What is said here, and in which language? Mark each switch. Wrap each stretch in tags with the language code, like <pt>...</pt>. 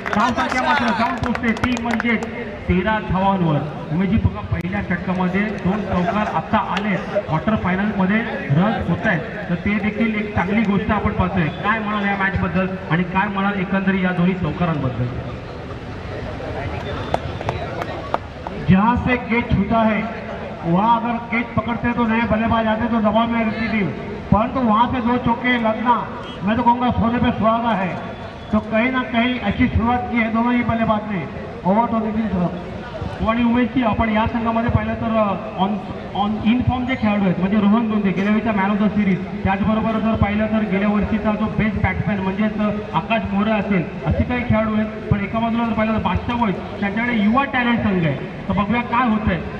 <mr>धावसंख्या मात्र जाऊन पोहोचते 3 म्हणजे 13 धावांवर. उमेशजी बघा पहिल्या षटकामध्ये 2 चौकार आता आले. क्वार्टर फायनलमध्ये रन होत आहेत तर ते देखील एक चांगली गोष्ट आपण पाहतोय. काय म्हणाल या मॅच बद्दल आणि काय म्हणाल एकंदरीत या दोन्ही चौकारांबद्दल.</mr> <hi>जहां से कैच छूटा है वहाँ अगर कैच पकड़ते तो नए बल्लेबाज आते तो दबाव में रहती टीम. परंतु वहाँ से 2 चौके लगना मैं तो कहूँगा सोने पे सुहागा है. तो कहीं ना कहीं अच्छी शुरुआत की है दोनों ही बल्लेबाज ने.</hi> <mr>Over 23 run. आणि उमेशजी आपण या संघामध्ये पाहिलं तर ऑन इन फॉर्म जे खेळाडू आहेत म्हणजे रोहन दोंदे गेल्या वेळीचा मॅन ऑफ द सिरीज. त्याचबरोबर जर पाहिलं तर गेल्या वर्षीचा जो बेस्ट बॅट्समॅन म्हणजेच आकाश मोरे असेल असे काही खेळाडू आहेत. पण एका बाजूला जर पाहिलं तर बादशाह वॉइस त्यांच्याकडे युवा टॅलेंट संघ आहे. तर बघूया काय होत आहे.</mr>